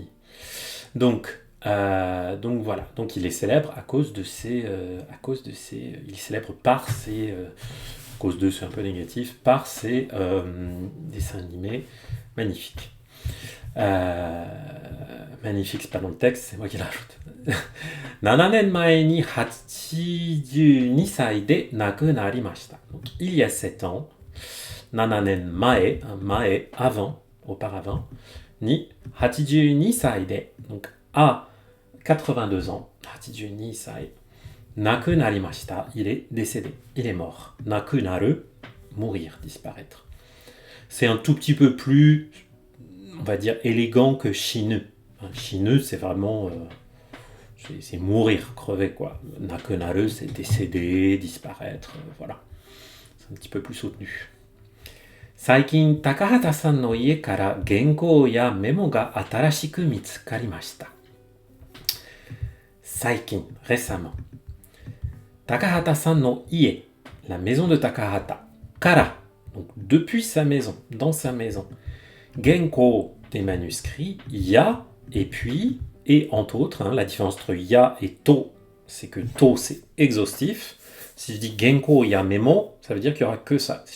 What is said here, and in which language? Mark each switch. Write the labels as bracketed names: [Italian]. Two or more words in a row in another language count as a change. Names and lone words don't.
[French] Donc voilà, donc il est célèbre à cause de ses, il est célèbre par ses, à cause de, c'est un peu négatif, par ses dessins animés magnifiques. Magnifique, c'est pas dans le texte, c'est moi qui l'ajoute. [Japanese] 7 年前に82歳で亡くなりました。 [French] Donc, il y a 7 ans, [Japanese] 7 年前, [French] mae, avant, auparavant, [Japanese] ni 82 歳で, [French] donc à 82 ans, [Japanese] 82 歳, 亡くなりました, [French] il est décédé, il est mort. [Japanese] 亡くなる, [French] mourir, disparaître. C'est un tout petit peu plus, on va dire, élégant que chineux. Chineux, c'est vraiment... c'est mourir, crever, quoi. Nakunaru, c'est décéder, disparaître, voilà. C'est un petit peu plus soutenu. [Japanese] 最近、高畑さんの家から原稿やメモが新しく見つかりました。最近、récemment. 高畑さんの家, [French] la maison de Takahata, kara, donc depuis sa maison, dans sa maison. Genko, des manuscrits, ya, et puis, et entre autres, la différence entre ya et to, c'est que to c'est exhaustif. Si je dis [Japanese] 原稿やメモ, [French] ça veut dire qu'il n'y aura que ça.